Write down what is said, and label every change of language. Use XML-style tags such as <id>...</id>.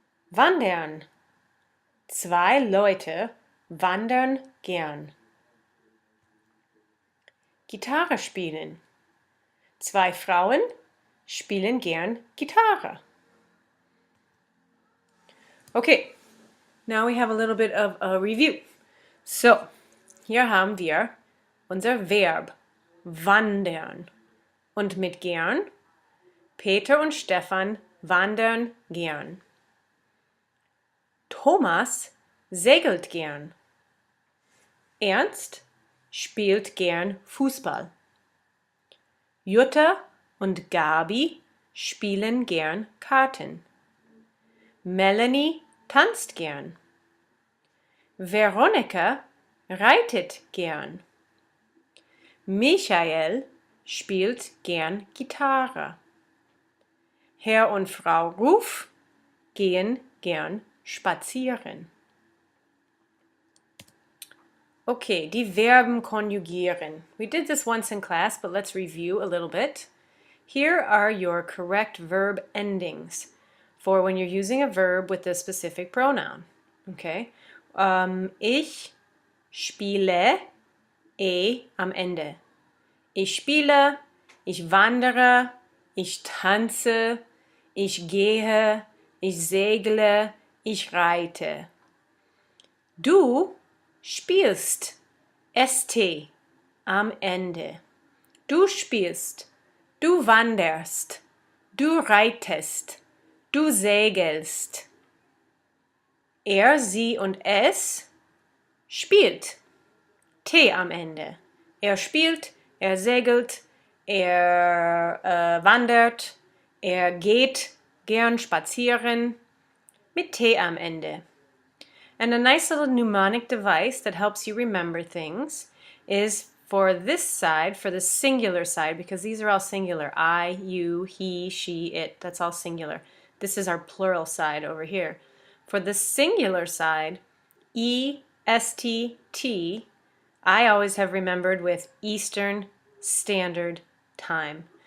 <de>Wandern. Zwei Leute wandern gern. Gitarre spielen. Zwei Frauen spielen gern Gitarre.</de> <en>Okay, now we have a little bit of a review.</en> <de>So, hier haben wir unser Verb wandern. Und mit gern, Peter und Stefan wandern gern. Thomas segelt gern. Ernst spielt gern Fußball. Jutta und Gabi spielen gern Karten. Melanie tanzt gern. Veronika reitet gern. Michael spielt gern Gitarre. Herr und Frau Ruf gehen gern spazieren. Okay, die Verben konjugieren.</de> <en>We did this once in class, but let's review a little bit. Here are your correct verb endings for when you're using a verb with a specific pronoun.</en> <de>Okay, ich spiele, am Ende. Ich spiele, ich wandere, ich tanze, ich gehe, ich segle, ich reite. Du spielst, st, am Ende. Du spielst, du wanderst, du reitest, du segelst. Er, sie und es spielt, t am Ende. Er spielt, er segelt, er wandert, er geht gern spazieren, mit t am Ende.</de> <en>And a nice little mnemonic device that helps you remember things is for this side, for the singular side, because these are all singular. I, you, he, she, it. That's all singular. This is our plural side over here. For the singular side, E, S, T, T, I always have remembered with Eastern Standard Time.</en>